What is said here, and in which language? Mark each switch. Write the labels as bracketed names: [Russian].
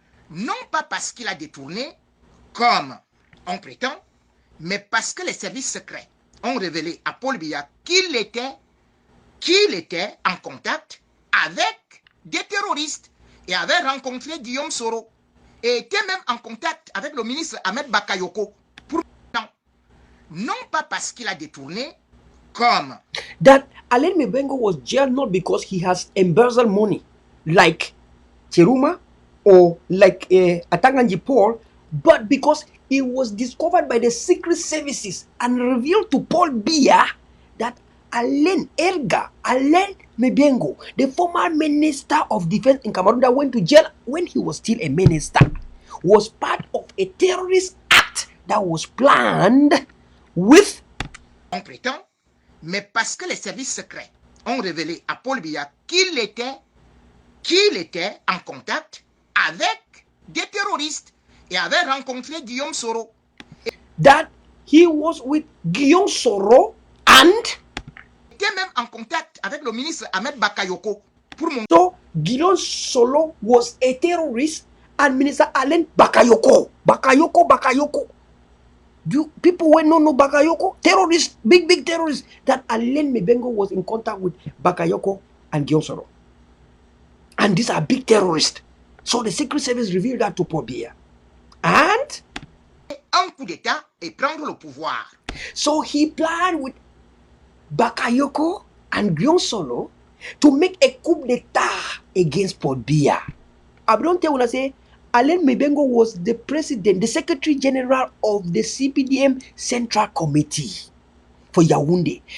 [French] Non pas parce qu'il a détourné, comme on prétend, mais parce que les services secrets ont révélé à Paul Biya qu'il était en contact avec des terroristes et avait rencontré Guillaume Soro et était même en contact avec le ministre Ahmed Bakayoko. Non pas parce qu'il a détourné, comme [English] that Alain Mebengo was jailed not because he has embezzled money like Cheruma or like Atanganji Paul, but because it was discovered by the secret services and revealed to Paul Biya that Alain Mebengo, the former minister of defense in Cameroon that went to jail when he was still a minister, was part of a terrorist act that was planned with [French] on prétend, mais parce que les services secrets ont révélé à Paul Biya qu'il était en contact avec des terroristes et avait rencontré Guillaume Soro. [English] That he was with Guillaume Soro and [French] était même en contact avec le ministre Ahmed Bakayoko pour montrer. [English] So Guillaume Soro was a terrorist and Minister Alain Bakayoko. Bakayoko. Do people who don't know Bakayoko? Terrorists, big terrorists. That Alain Mibengo was in contact with Bakayoko and Guillaume Soro. And these are big terrorists. So the Secret Service revealed that to Paul Biya. And [French] un coup d'État et prendre le pouvoir. [English] So he planned with Bakayoko and Guillaume Soro to make a coup d'etat against Paul Biya. I don't tell when I say Alain Mibengo was the president, the secretary general of the CPDM Central Committee for Yaoundé.